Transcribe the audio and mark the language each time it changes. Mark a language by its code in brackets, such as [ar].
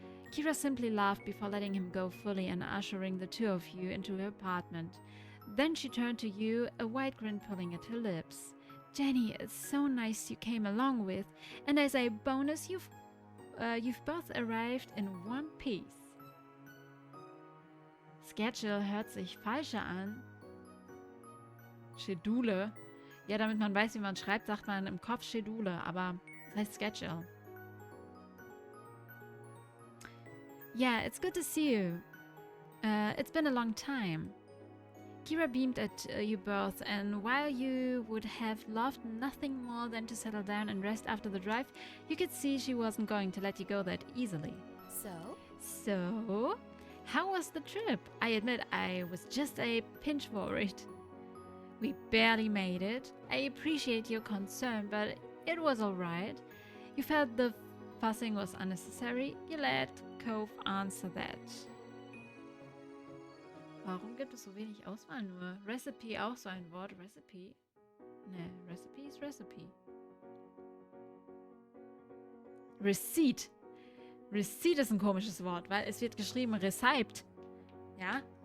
[en] Kira simply laughed before letting him go fully and ushering the two of you into her apartment. Then she turned to you, a wide grin pulling at her lips. Jenny, it's so nice you came along with, and as a bonus, you've both arrived in one piece. [de] Schedule hört sich falscher an. [en] Schedule? [de] Ja, damit man weiß, wie man schreibt, sagt man im Kopf Schedule, aber das heißt Schedule. [en] Yeah, it's good to see you. It's been a long time. Kira beamed at you both, and while you would have loved nothing more than to settle down and rest after the drive, you could see she wasn't going to let you go that easily. So, how was the trip? I admit I was just a pinch worried. We barely made it. I appreciate your concern, but it was alright. You felt the fussing was unnecessary. You let Cove answer that. [de] Warum gibt es so wenig Auswahl nur? Recipe auch so ein Wort. [en] Recipe? [de] Ne, Recipe ist Recipe. [en] Receipt. [de] Receipt ist ein komisches Wort, weil es wird geschrieben Receipt. Ja?